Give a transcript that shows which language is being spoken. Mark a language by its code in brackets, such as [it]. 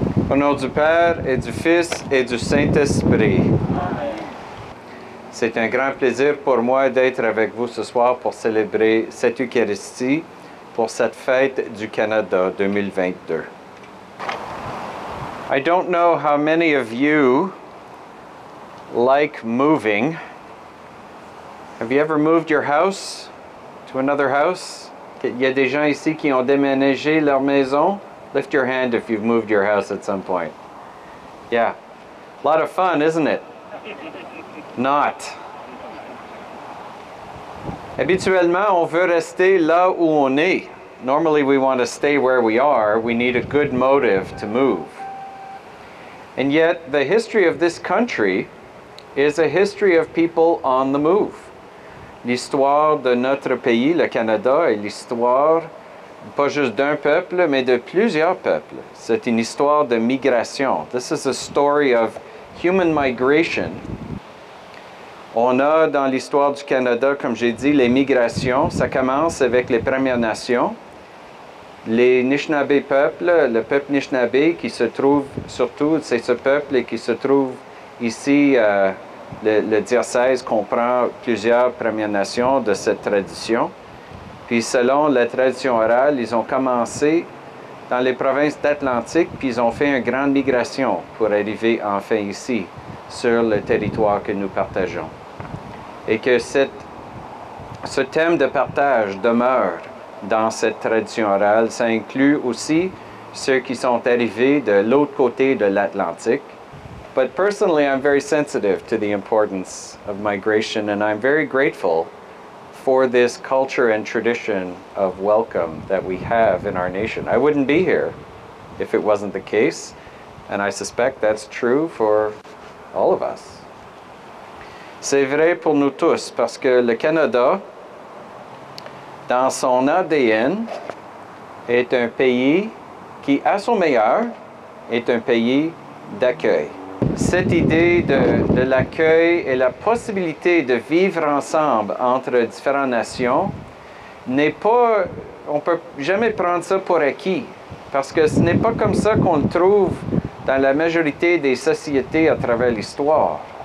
[fr] Au nom du Père et du Fils et du Saint-Esprit. C'est un grand plaisir pour moi d'être avec vous ce soir pour célébrer cette Eucharistie pour cette fête du Canada 2022. [en] I don't know how many of you like moving. Have you ever moved your house to another house? [fr] Il y a des gens ici qui ont déménagé leur maison. [en] Lift your hand if you've moved your house at some point. Yeah. A lot of fun, isn't it? Not. [fr] Habituellement, on veut rester là où on est. [en] Normally we want to stay where we are. We need a good motive to move. And yet, the history of this country is a history of people on the move. [fr] L'histoire de notre pays, le Canada, est l'histoire pas juste d'un peuple, mais de plusieurs peuples. C'est une histoire de migration. [en] This is a story of human migration. [fr] On a dans l'histoire du Canada, comme j'ai dit, les migrations. Ça commence avec les Premières Nations. Les Anishinaabe peuples, le peuple Anishinaabe qui se trouve, surtout, c'est ce peuple qui se trouve ici, le diocèse comprend plusieurs Premières Nations de cette tradition. Puis selon la tradition orale, ils ont commencé dans les provinces d'Atlantique, puis ils ont fait une grande migration pour arriver enfin ici, sur le territoire que nous partageons. Et que ce thème de partage demeure dans cette tradition orale. Ça inclut aussi ceux qui sont arrivés de l'autre côté de l'Atlantique. [en] But personally, I'm very sensitive to the importance of migration, and I'm very grateful for this culture and tradition of welcome that we have in our nation. I wouldn't be here if it wasn't the case, and I suspect that's true for all of us. [fr] C'est vrai pour nous tous, parce que le Canada, dans son ADN, est un pays qui, à son meilleur, est un pays d'accueil. Cette idée de l'accueil et la possibilité de vivre ensemble entre différentes nations n'est pas, on ne peut jamais prendre ça pour acquis, parce que ce n'est pas comme ça qu'on le trouve dans la majorité des sociétés à travers l'histoire.